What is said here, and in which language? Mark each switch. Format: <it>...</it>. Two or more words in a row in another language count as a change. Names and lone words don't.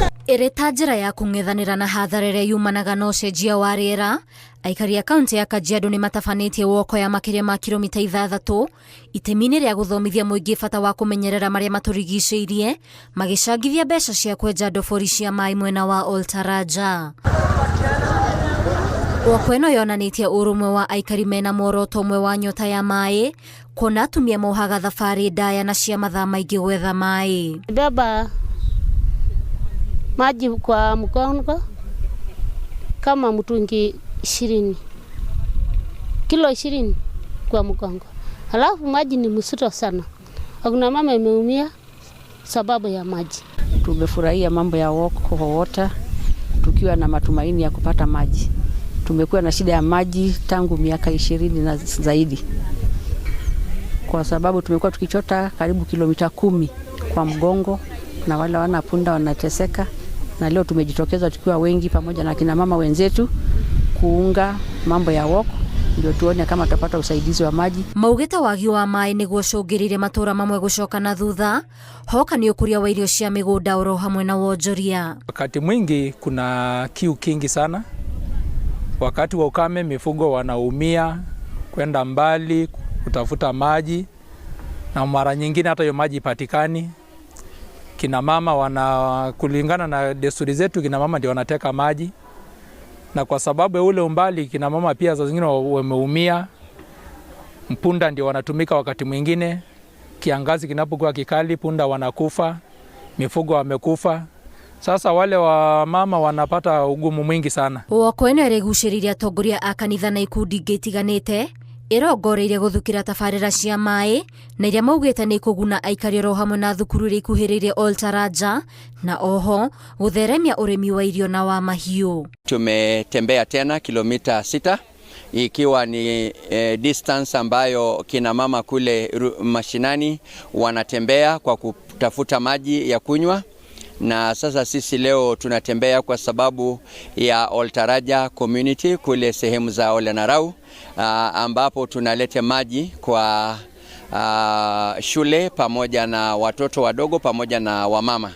<ki>Ĩrĩ ta njĩra ya kũng'ethanĩra na hathara ĩrĩa yumanaga na ũcenjia wa rĩera, aikari a kaunti ya Kajiado nĩ matabanĩtie woko ya makĩria ma kilomita 6 itemi-inĩ rĩa gũthomithia mũingĩ bata wa kũmenyerera marĩa matũrigicĩirie, magĩcangithia mbeca cia kwenja ndobori cia maĩ mwena wa Oltaraja. Woko ĩno yonanĩtie ũrũmwe wa aikari mena muoroto ũmwe wa nyota ya maĩ, kuona atumia mohaga thabarĩ ndaya na cia mathaa maingĩ gwetha maĩ.</ki> <sw>Beba maji kwa mgongo kama mtungi 20, kilo 20 kwa mgongo. Halafu maji ni mzito sana. Hakuna mama imeumia sababu ya maji. Tumefurahia mambo ya</sw> <en>walk for water</en> <sw>tukiwa na matumaini ya kupata maji. Tumekuwa na shida ya maji tangu miaka 20 na zaidi, kwa sababu tumekuwa tukichota karibu kilomita 10 kwa mgongo na wale wanapunda wanateseka, na leo tumejitokeza tukiwa wengi pamoja na kina mama wenzetu kuunga mambo ya walk ndio tuone kama tutapata usaidizi wa maji.</sw> <ki>Maugĩte wagi wa maĩ nĩguo cũngĩrĩire matũra mamwe gũcoka na thutha, hoka nĩ ũkũria wa irio cia mĩgũnda oro hamwe na wonjoria.</ki> <sw>Wakati mwingi kuna kiu kingi sana. Wakati wa ukame mifugo wanaumia kwenda mbali kutafuta maji, na mara nyingine hata hiyo maji ipatikani. Kina mama kulingana na desturi zetu, kina mama ndio wanateka maji, na kwa sababu ya ule umbali kina mama pia saa zingine wameumia. Mpunda ndio wanatumika wakati mwingine. Kiangazi kinapokuwa kikali punda wanakufa, mifugo wamekufa. Sasa wale wa mama wanapata ugumu mwingi sana.</sw> <ki>Woko ĩno ĩrĩgucĩrĩirie atongoria a kanitha na ikundi ingĩ itiganĩte, ĩrongoreirie gũthukĩra tabarĩra cia maĩ na iria maugĩte nĩ kũguna aikari oro hamwe na thukuru iria ikuhĩrĩirie Oltaraja, na oho gũtheremia ũrĩmi wa irio na wa mahiũ.</ki> <sw>Tumetembea tena kilomita 6 ikiwa ni distance ambayo kina mama kule mashinani wanatembea kwa kutafuta maji ya kunywa. Na sasa sisi leo tunatembea kwa sababu ya Oltaraja community kule sehemu za Ole Narau, ambapo tunaleta maji kwa shule pamoja na watoto wadogo pamoja na wamama.</sw>